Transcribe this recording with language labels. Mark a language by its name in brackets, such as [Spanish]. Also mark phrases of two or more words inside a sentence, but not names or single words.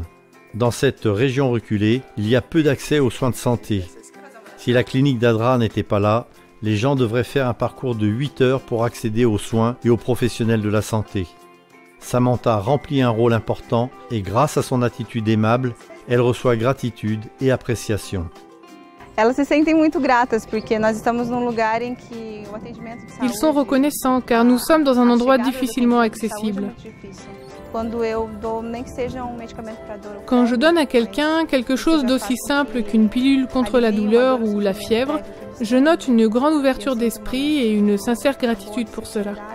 [French] Dans cette région reculée, il y a peu d'accès aux soins de santé. Si la clinique d'ADRA n'était pas là, les gens devraient faire un parcours de 8 heures pour accéder aux soins et aux professionnels de la santé. Samantha remplit un rôle important et grâce à son attitude aimable, elle reçoit gratitude et appréciation. [Portuguese] Elas se sentem muito gratas porque nós estamos num lugar em que o atendimento de saúde. [French] Ils sont reconnaissants car nous sommes dans un endroit difficilement accessible. Quand je donne à quelqu'un quelque chose d'aussi simple qu'une pilule contre la douleur ou la fièvre, je note une grande ouverture d'esprit et une sincère gratitude pour cela.